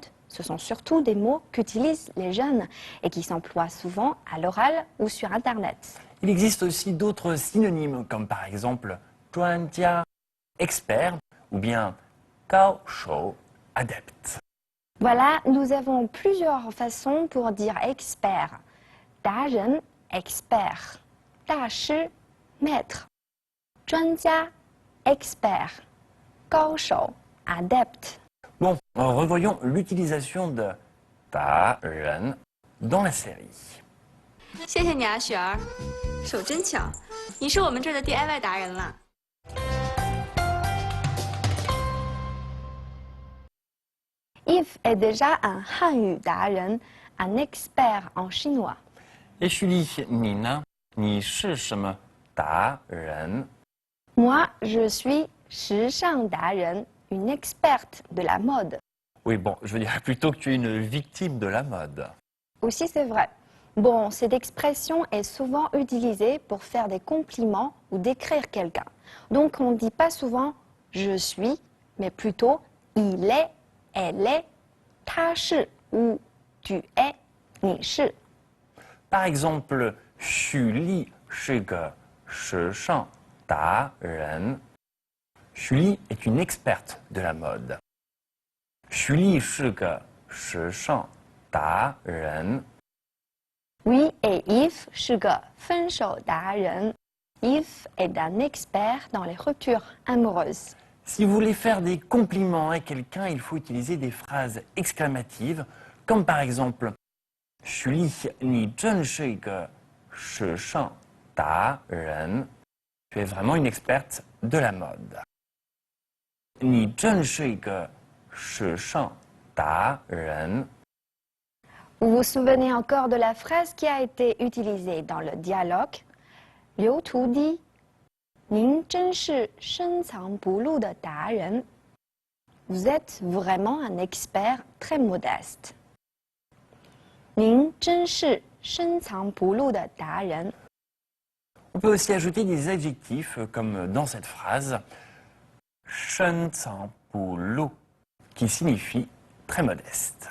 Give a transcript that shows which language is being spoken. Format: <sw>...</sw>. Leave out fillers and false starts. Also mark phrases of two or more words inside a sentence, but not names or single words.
<fr>Ce sont surtout des mots qu'utilisent les jeunes et qui s'emploient souvent à l'oral ou sur Internet. Il existe aussi d'autres synonymes comme par exemple 专家, expert, ou bien 高手, adepte. Voilà, nous avons plusieurs façons pour dire expert. 达人, expert. 大师, maître. 专家, expert. 高手, adepte. Bon, revoyons l'utilisation de ta ren dans la série.</fr> <zh>谢谢你啊，雪儿，手真巧，你是我们这儿的 DIY 达人了。</zh> <fr>Yves est déjà un</fr> <zh>汉语达人,</zh> <fr>un expert en chinois.</fr> <zh>Et Julie, 你呢？你是什么达人？</zh> <fr>Moi, je suis</fr> <zh>时尚达人,</zh> <fr>une experte de la mode. Oui, bon, je veux dire plutôt que tu es une victime de la mode. Aussi, c'est vrai. Bon, cette expression est souvent utilisée pour faire des compliments ou décrire quelqu'un. Donc, on ne dit pas souvent « je suis », mais plutôt « il est »,« elle est »,«</fr> <zh>他是</zh> <fr>» ou « tu es »,«</fr> <zh>你是 ».</zh> <fr>Par exemple,</fr> <zh>Julie 是个时尚达人.</zh> <fr>Julie est une experte de la mode.</fr> <zh>Julie 是个时尚达人. Oui, et Yves 是个分手达人.</zh> <fr>Yves est un expert dans les ruptures amoureuses. Si vous voulez faire des compliments à quelqu'un, il faut utiliser des phrases exclamatives, comme par exemple Julie,</fr> <zh>你真是一个时尚达人.</zh> <fr>Tu es vraiment une experte de la mode.</fr> <zh>你真是一个时尚达人.</zh> <fr>Vous vous souvenez encore de la phrase qui a été utilisée dans le dialogue?</fr> <zh>Liu Tu dit « 您真是深藏不露的达人.</zh> <fr>» Vous êtes vraiment un expert très modeste.</fr> <zh>您真是深藏不露的达人.</zh> <fr>On peut aussi ajouter des adjectifs comme dans cette phrase 深藏不露 qui signifie très modeste.</fr>